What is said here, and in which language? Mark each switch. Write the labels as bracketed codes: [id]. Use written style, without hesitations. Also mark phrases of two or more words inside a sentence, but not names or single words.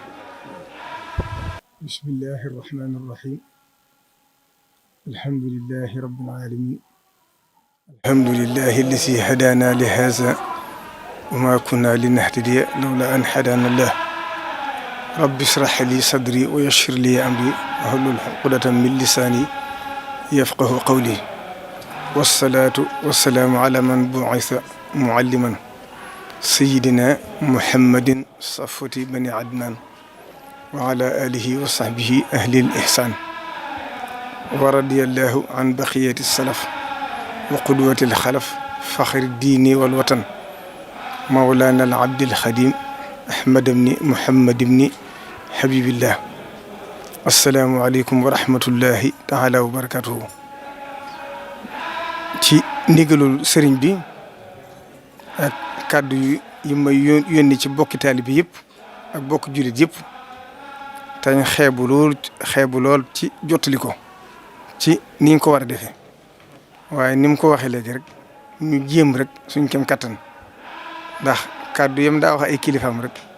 [ar] بسم الله الرحمن الرحيم الحمد لله رب العالمين الحمد لله الذي هدانا لهذا وما كنا لنهتدي لولا أن هدانا الله رب اشرح لي صدري ويسر لي أمري واحلل عقدة من لساني يفقهوا قولي والصلاة والسلام على من بعث معلما سيدنا محمد صفوة بني عدنان وعلى آله وصحبه أهل الإحسان ورضي الله عن بقية السلف وقدوة الخلف فخر الدين والوطن مولانا العبد الخديم أحمد ابن محمد ابن حبيب الله السلام عليكم ورحمة الله تعالى وبركاته [wo] ci ndigalul sëriñ bi ak kàddu yi may yónni ci bokki taalibe yëpp ak bokki jullit yëpp tañ xeebu lool ci jottali ko ci niñ ko war a defee waaye ni mu ko waxee léegi rek ñu jéem rek suñ kem kattan ndax kàddu yam daa wax ay kilifaam rek